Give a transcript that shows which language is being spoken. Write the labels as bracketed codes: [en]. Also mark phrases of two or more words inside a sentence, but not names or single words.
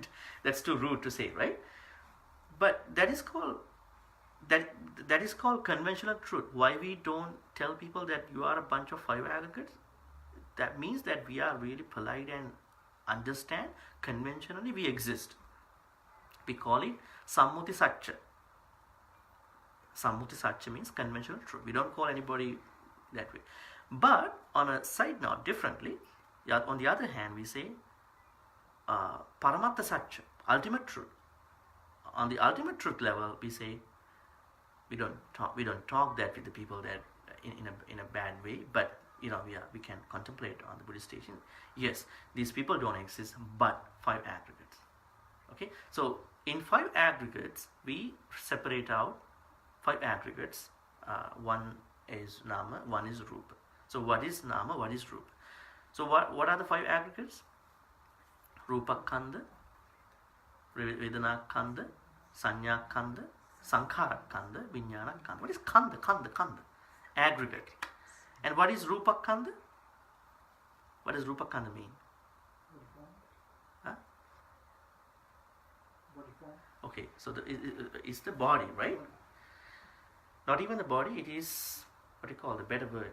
[en] That's too rude to say, right? But that is called conventional truth. Why we don't tell people that you are a bunch of 5 aggregates? That means that we are really polite and understand conventionally we exist. We call it [pi] sammuti satcha. Sammuti satcha [en] means conventional truth. We don't call anybody that way. But on a side note, differently, on the other hand, we say [pi] paramatta satcha, [en] ultimate truth. On the ultimate truth level, we say we don't talk that with the people that in a bad way, but we can contemplate on the Buddhist teaching. Yes, these people don't exist, but 5 aggregates. Okay, so in 5 aggregates, we separate out 5 aggregates. One is nama, one is rupa. So what is nama, what is rupa? So what are the 5 aggregates? [pi] Rupa kanda, vedana kanda, sanya kanda, sankhara kanda, vijnana kanda. [en] What is kanda? Aggregate. And what is [pi] rupa kanda? [en] What does [pi] rupa kanda [en] mean? Huh? Okay, so it's the body, right? Not even the body, it is, what do you call the better word?